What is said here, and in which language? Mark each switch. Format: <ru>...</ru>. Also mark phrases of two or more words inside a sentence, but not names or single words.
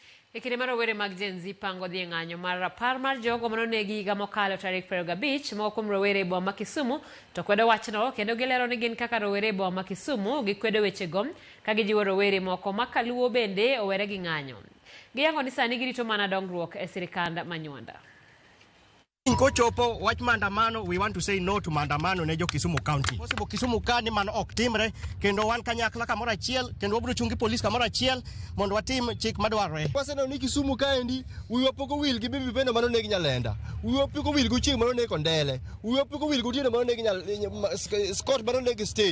<luo>Ekinde mar rowere mag Gen Z pango dhi ng'anyo mar rapar mar jogo manonegi higa mokalo tarik 25 moko kuom rowere e boma ma Kisumu to kwedo wachno kendo gilero ni gin kaka rowere e boma ma Kisumu gikwedo wechego ka gijiwo rowere moko ma kaluo bende owere gi ng'anyo. Giyango ni sani girito mana dongruok e sirikand Manyuanda. Kochopo wach maandamano,</luo> <en>we want to say no to maandamano</en> <luo>ne jo</luo> <en>Kisumu County.</en> <luo>Possible Kisumu County man ok timre kendo wan kanyakla kamoro achiel kendo wabiro chungi polis kamoro achiel mondo watim chik madwarore. Waseno ni Kisumu kaendi wiwa poko wil gi bibi bende mano negi Nyalenda. Wiwa poko wil gochieng mano negi Kondele. Wiwa poko wil gotieno mano negi Scott mano negi stage.</luo>